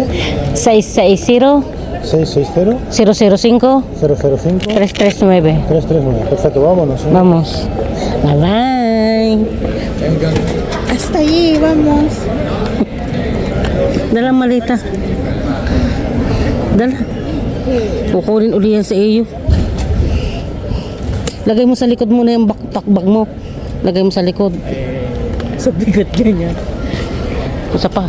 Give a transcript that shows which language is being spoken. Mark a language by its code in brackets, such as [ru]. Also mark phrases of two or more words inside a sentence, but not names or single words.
[es] 660 660 005 005 339. 339. Perfecto, vámonos. Vamos. [en] Bye bye. [es] Hasta ahí, vamos. [tl] Dala malita. Dala. Kukunin uli yan sa iyo. Lagay mo sa likod mo na yung takbag mo. Lagay mo sa likod. Sa bigat ganyan. [ceb] Usa pa.